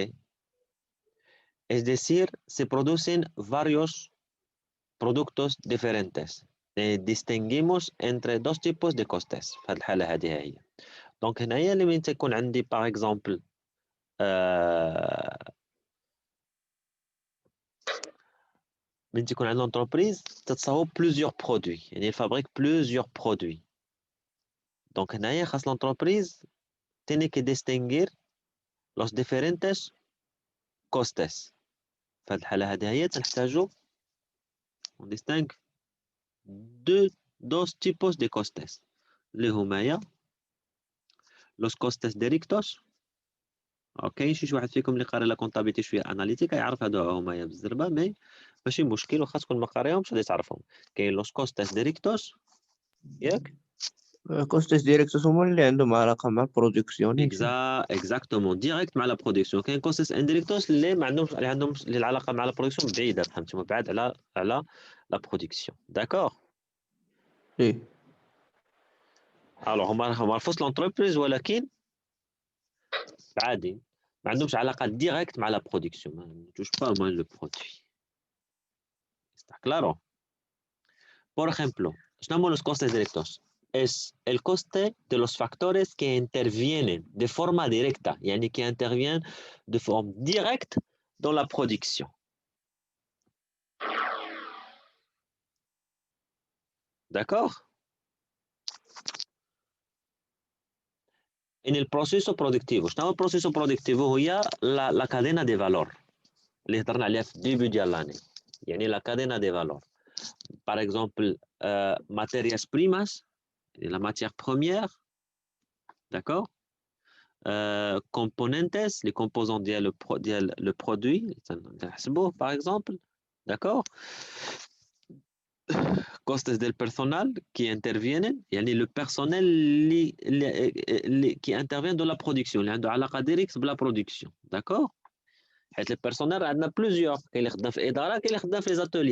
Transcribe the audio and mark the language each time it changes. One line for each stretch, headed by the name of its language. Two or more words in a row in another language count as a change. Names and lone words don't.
Spanish: Es decir, se producen varios productos diferentes. Distinguimos entre dos tipos de costes.
Arabic: في هذه الحالة هذه هي. Donc هنايا لمن تكون عندي
French: par exemple
Arabic: من تكون عندي l'entreprise تتصاوب
French: plusieurs produits.
Spanish: يعني
French: fabrique plusieurs produits.
Spanish: Donc
Arabic: هنايا خاص
Spanish: l'entreprise tiene que distinguir los diferentes costes.
Arabic: في هذه الحالة هذه هي تنحتاجو
French: on distingue
Spanish: dos tipos de costes
Arabic: اللي هما
Spanish: los costes directos.
Arabic: اوكي شي واحد فيكم اللي قاري
French: la comptabilité
Arabic: شويه اناليتيك يعرف هادو هما بالزربه مي ماشي مشكل واخا تكون ما قاريهمش غادي تعرفهم. كاين
Spanish: los costes directos
Arabic: ياك
Spanish: costes directos
Arabic: هما اللي عندهم علاقة مع البرودكسيون.
French: exactement direct
Arabic: مع
French: la production.
Arabic: كاين
Spanish: costes indirectos
Arabic: اللي ما عندهمش اللي العلاقه مع
French: la production
Arabic: بعيده فهمتي مبعد على
French: la production.
Arabic: داكور اي
French: الوغ هما font l'entreprise
Arabic: ولكن عادي ما عندهمش علاقه
French: ديريكت مع la production ne touchent pas moins le produit.
Spanish: está claro. por ejemplo
Arabic: شنو هما
Spanish: los costes directos؟ es el coste de los factores que intervienen de forma directa يعني
French: qui interviennent de forme directe dans la production.
Spanish: d'accord en el proceso productivo.
Arabic: شنو هو
Spanish: el proceso productivo?
Arabic: هي
Spanish: la cadena de valor
Arabic: اللي هضرنا عليها في الديبي ديال لاني يعني
Spanish: la cadena de valor.
French: par exemple
Spanish: materias primas
French: la matière première, d'accord componentes, les composants le produit, par exemple, d'accord
Spanish: costes del personal
French: qui interviennent, يعني le personnel qui intervient dans la production,
Arabic: اللي عنده علاقة directe بلا production, d'accord حيت البيرسونيل عندنا بلوزيور كاين اللي خدام في الاداره كاين اللي خدام في
French: les ateliers.